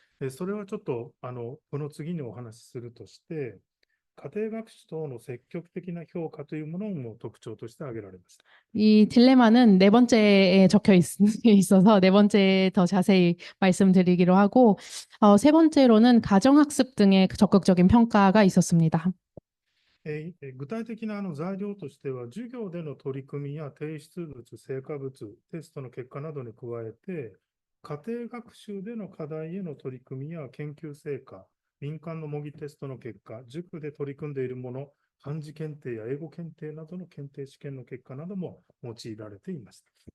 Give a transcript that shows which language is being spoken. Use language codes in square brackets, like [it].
[ja] それはちょっとこの次にお話しするとして、家庭学習等の積極的な評価というものも特徴として挙げられました。 [ko] 이 딜레마는 네 번째에 적혀 있어서 네 번째 더 자세히 말씀드리기로 하고 세 번째로는 가정학습 등의 적극적인 평가가 있었습니다. [ja] 具体的な材料としては、授業での取り組みや提出物、成果物、テストの結果などに加えて、家庭学習での課題への取り組みや研究成果、民間の模擬テストの結果、塾で取り組んでいるもの、漢字検定や英語検定などの検定試験の結果なども用いられていました。